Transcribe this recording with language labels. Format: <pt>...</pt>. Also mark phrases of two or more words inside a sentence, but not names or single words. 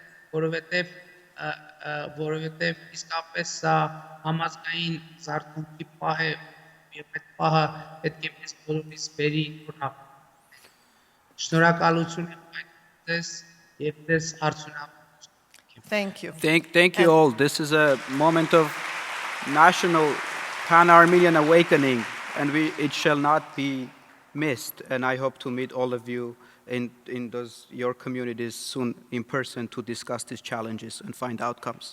<hy>որովհետև իսկապես սա համազգային զարթոնքի պահ է եւ այդ պահը պետք է մեզ բոլորիս բերի օրինակ։ Շնորհակալություն եմ ձեզ եւ ձեզ արդյունավետ</hy> <en>Thank you. Thank you all. This is a moment of national pan-Armenian awakening, and it shall not be missed. And I hope to meet all of you in your communities soon in person to discuss these challenges and find outcomes.</en>